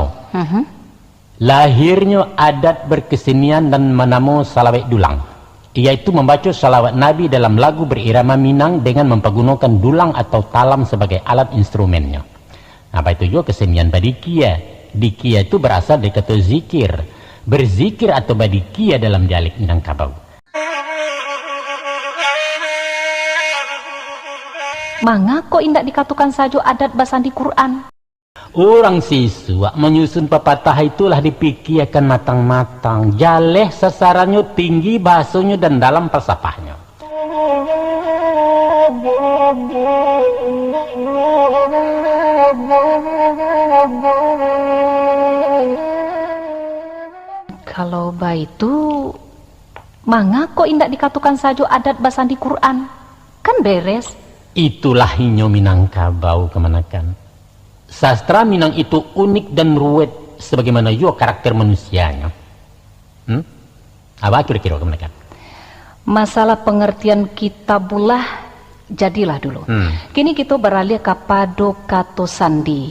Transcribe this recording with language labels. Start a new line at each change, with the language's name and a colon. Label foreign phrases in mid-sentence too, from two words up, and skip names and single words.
Indonesian: Lahirnya adat berkesenian dan menamo salawat dulang, yaitu membaca salawat Nabi dalam lagu berirama Minang dengan mempergunakan dulang atau talam sebagai alat instrumennya. Apa itu juga kesenian badikia. Dikia itu berasal dari kata zikir. Berzikir atau badikia dalam dialek Minangkabau.
Minangkabau: Manga kok indak dikatukan saja adat basandi Quran?
Indonesian: Orang siswa menyusun pepatah itulah dipikirkan matang-matang.
Minangkabau: Jaleh sasarannya tinggi, bahasanya dan dalam falsafahnya. Kalau baitu manga kok indak dikatukan saja adat basandi Quran?
Indonesian: Kan beres.
Minangkabau: Itulah inyo Minangkabau kemanakan.
Indonesian: Sastra Minang itu unik dan ruwet sebagaimana juga karakter manusianya. Apa kira-kira kemanakan? Masalah pengertian kitabullah jadilah dulu. Kini kita beralih kepada kata sandi.